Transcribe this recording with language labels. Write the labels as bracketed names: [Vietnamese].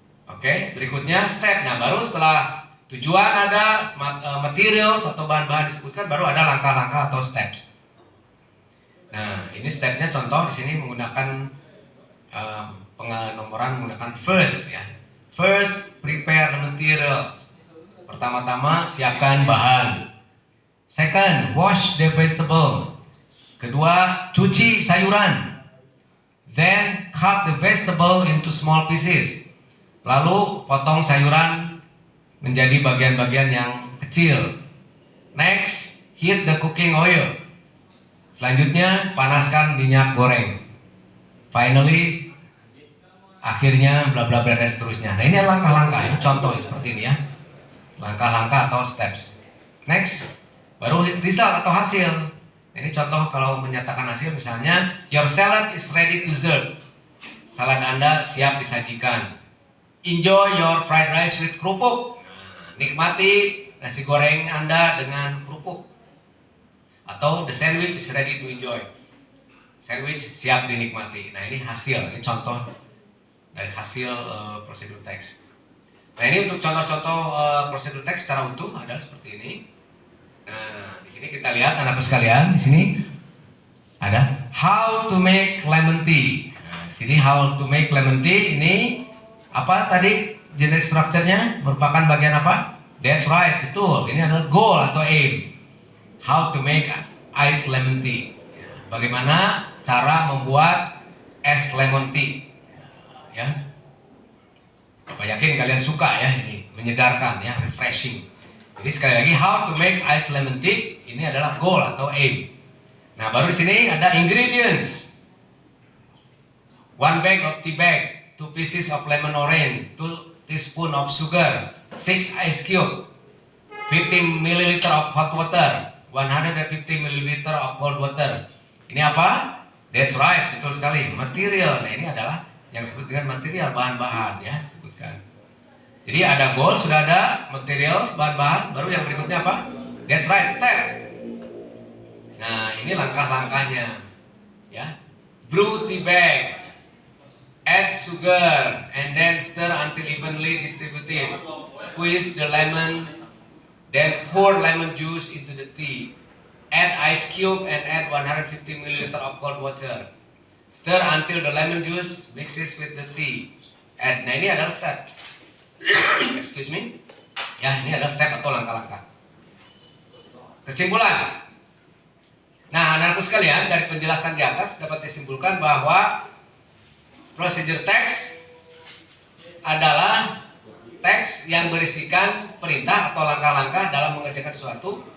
[Indonesian] Oke, berikutnya step. Nah, baru setelah tujuan ada, materials atau bahan-bahan disebutkan, baru ada langkah-langkah atau steps. Nah, ini stepnya contoh di sini menggunakan pengenomoran menggunakan first, ya. [English] First, prepare the materials. [Indonesian] Pertama-tama siapkan bahan. [English] Second, wash the vegetable. [Indonesian] Kedua, cuci sayuran. [English] Then cut the vegetable into small pieces. [Indonesian] Lalu potong sayuran menjadi bagian-bagian yang kecil. [English] Next, heat the cooking oil. [Indonesian] Selanjutnya, panaskan minyak goreng. Finally, akhirnya bla bla bla dan seterusnya. Nah, ini langkah-langkah, ini contoh seperti ini, ya. Langkah-langkah atau steps. Next, baru result atau hasil. Ini contoh kalau menyatakan hasil, misalnya [English] your salad is ready to serve. [Indonesian] Salad Anda siap disajikan. [English] Enjoy your fried rice with kerupuk. [Indonesian] Nah, nikmati nasi goreng Anda dengan kerupuk. [English] Atau the sandwich is ready to enjoy. [Indonesian] Sandwich siap dinikmati. Nah, ini hasil, ini contoh dari hasil prosedur teks. Nah, ini untuk contoh-contoh prosedur teks secara utuh ada seperti ini. Nah, di sini kita lihat anak-anak sekalian, di sini ada [English] how to make lemon tea. [Indonesian] Nah, di sini [English] how to make lemon tea [Indonesian] ini apa tadi generic structure-nya merupakan bagian apa? [English] That's right, betul. [Indonesian] Ini adalah goal atau aim. [English] How to make ice lemon tea. [Indonesian] Bagaimana cara membuat es lemon tea. Ya. Apa yakin kalian suka ya ini, menyegarkan ya, refreshing. Jadi sekali lagi [English] how to make ice lemon tea [Indonesian] ini adalah goal atau aim. [English] Nah, baru di sini ada ingredients. 1 bag of tea bag, 2 pieces of lemon orange, 2 teaspoon of sugar, 6 ice cube, 50 ml of hot water, 150 ml of cold water. [Indonesian] Ini apa? [English] That's right, [Indonesian] betul sekali. [English] Material. [Indonesian] Nah, ini adalah yang disebut dengan material, bahan-bahan ya, sebutkan. Jadi ada goal, sudah ada materials, bahan-bahan, baru yang berikutnya apa? [English] That's right, step. [Indonesian] Nah, ini langkah-langkahnya. [English] Ya. Brew tea bag. Add sugar and then stir until evenly distributed. Squeeze the lemon, then pour lemon juice into the tea. Add ice cube and add 150 ml of cold water. Stir until the lemon juice mixes with the tea. [Indonesian] Nah, ini adalah step. [English] Excuse me. [Indonesian] Ya, ini adalah step atau langkah-langkah. Kesimpulan. Nah, anak-anakku sekalian, dari penjelasan di atas dapat disimpulkan bahwa procedure text adalah teks yang berisikan perintah atau langkah-langkah dalam mengerjakan sesuatu.